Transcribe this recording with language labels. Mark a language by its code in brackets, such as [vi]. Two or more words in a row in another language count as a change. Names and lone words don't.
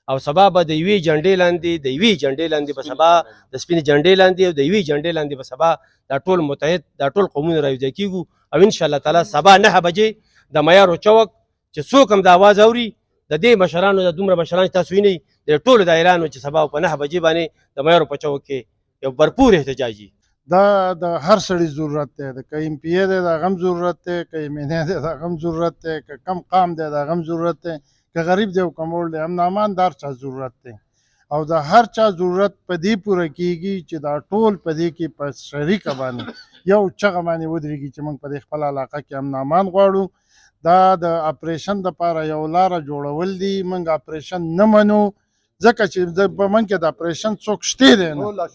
[ps] او سبا به د یوې جنډې لاندې به سبا د سپینې جنډې لاندې او د یوې جنډې لاندې به سبا دا ټول متحد دا ټول قومونه راوځي کیږو او ان شاء الله تعالی سبا 9 بجې د معیارو چوک چې څوک هم د आवाज اوري د دې مشرانو د دومره مشران تاسو وینئ د ټولو د اعلان چې سبا په 9 بجې باندې د معیارو په چوک کې یو برپور احتجاجي دا د هر سړي ضرورت دی د که ایم پی ای دی د هغه هم ضرورت دی که ایم این ای دی د هغه هم ضرورت دی که کم قام دی د هغه هم ضرورت دی که غریب دی او که موړ دی امن امان د هر چا ضرورت دی او د هر چا ضرورت په دې پوره کیږي چې دا ټول په دې کې په شریکه باندې یو چغه باندې ودرېږي چې موږ په دې خپله علاقه کې امن امان غواړو دا د اپریشن دپاره یو لاره جوړول دي موږ اپریشن نه منو ځکه چې په موږ کې د اپریشن څوک شته دی نه